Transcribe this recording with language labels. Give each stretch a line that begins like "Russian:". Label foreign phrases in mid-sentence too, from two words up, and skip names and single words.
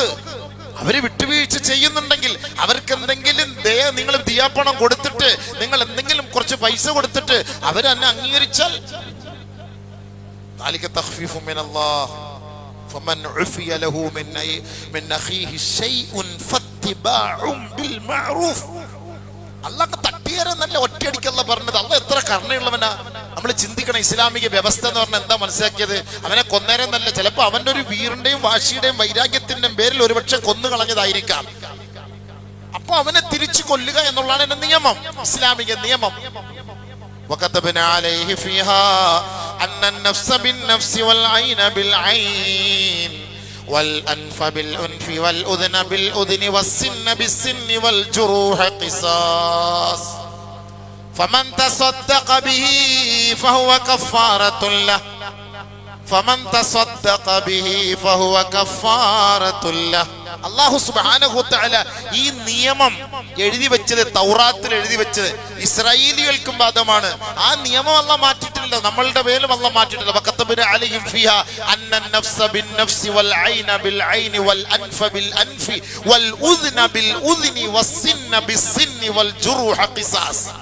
Malayalam: അവര് വിട്ടുവീഴ്ച ചെയ്യുന്നുണ്ടെങ്കിൽ അവർക്ക് എന്തെങ്കിലും നിങ്ങൾ ദിയാപ്പണം കൊടുത്തിട്ട്, നിങ്ങൾ എന്തെങ്കിലും കുറച്ച് പൈസ കൊടുത്തിട്ട് അവരെന്നെ അംഗീകരിച്ചാൽ അള്ളാഹ് തട്ടിയേരെന്നല്ല ഒറ്റയടിക്കല്ല പറഞ്ഞത്. അള്ളാഹ് എത്ര കരുണയുള്ളവനാ. നമ്മൾ ചിന്തിക്കണം, ഇസ്ലാമിക വ്യവസ്ഥ എന്ന് പറഞ്ഞാൽ എന്താ മനസ്സിലാക്കിയത്? അവനെ കൊന്നേരെന്നല്ല, ചിലപ്പോൾ അവന്റെ ഒരു വീറിന്റെയും വാശിയുടെയും വൈരാഗ്യത്തിന്റെയും പേരിൽ ഒരുപക്ഷെ കൊന്നു കളഞ്ഞതായിരിക്കാം. അപ്പൊ അവനെ തിരിച്ചു കൊല്ലുക എന്നുള്ളതാണ് എന്റെ നിയമം, ഇസ്ലാമിക നിയമം.
Arabic: وكتبنا عليه فيها أن النفس بالنفس والعين بالعين والأنف بالأنف والأذن بالأذن والسن بالسن والجروح قصاص فمن تصدق به فهو كفارة له فمن تصدق به فهو كفارة له. الله سبحانه وتعالى
Malayalam: ഈ നിയമം എഴുതി വെച്ചത്, തൗറാത്തിൽ എഴുതി വെച്ചത് ഇസ്രായേലികൾക്കും ബാധകമാണ്. ആ നിയമം അല്ലാഹ് മാറ്റിയിട്ടില്ല, നമ്മളുടെ മേലും അല്ലാഹ് മാറ്റിയിട്ടില്ല.
Arabic: وكتبنا عليهم فيها أن النفس بالنفس والعين بالعين والأنف بالأنف والأذن بالأذن والسن بالسن والجروح قصاص.